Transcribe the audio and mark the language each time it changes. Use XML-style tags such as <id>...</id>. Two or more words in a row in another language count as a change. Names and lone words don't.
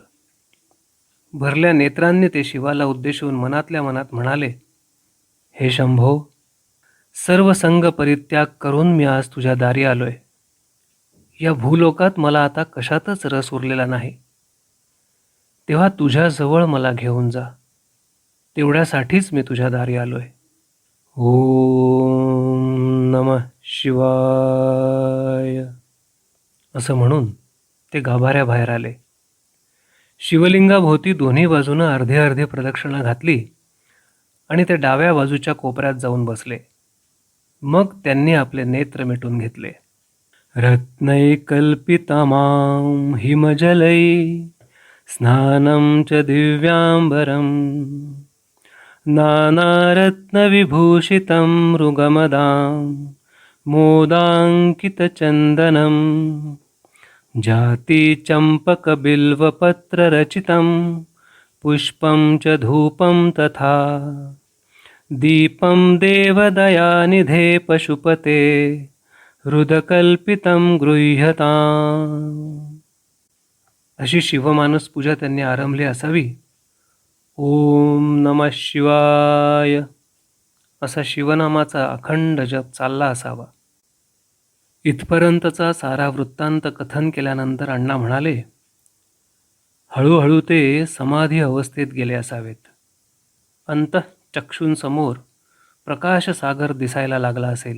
<mr>भरल्या नेत्रांनी ते शिवाला उद्देशून मनातल्या मनात म्हणाले, हे शंभो, सर्व संग परित्याग करून मी आज तुझ्या दारी आलोय. या भूलोकात मला आता कशातच रस उरलेला नाही. तेव्हा तुझ्याजवळ मला घेऊन जा. तेवढ्यासाठीच मी तुझ्या दारी आलोय.</mr> <sa>ओम नमः शिवाय</sa> <mr>असं म्हणून ते गाभाऱ्याबाहेर आले. शिवलिंगाभोवती दोन्ही बाजूनं अर्धे अर्धे प्रदक्षिणा घातली आणि ते डाव्या बाजूच्या कोपऱ्यात जाऊन बसले. मग त्यांनी आपले नेत्र मिटून घेतले.</mr> <sa>रत्नैकल्पितमां हिमजलै स्नानं च दिव्याम्बरं नानारत्नविभूषितं मृगमदां मोदाङ्कितचन्दनं जातिचम्पकबिल्वपत्ररचितं पुष्पं च धूपं तथा दीपं देवदयानिधे पशुपते हृदकल्पितं गृह्यताम्.</sa> <mr>अशी शिवमानस पूजा त्यांनी आरंभली असावी.</mr> <sa>ओम नमः शिवाय</sa> <mr>असा शिवनामाचा अखंड जप चालला असावा. इथपर्यंतचा सारा वृत्तांत कथन केल्यानंतर अण्णा म्हणाले, हळूहळू ते समाधी अवस्थेत गेले असावेत. अंतःचक्षूंसमोर प्रकाशसागर दिसायला लागला असेल.</mr>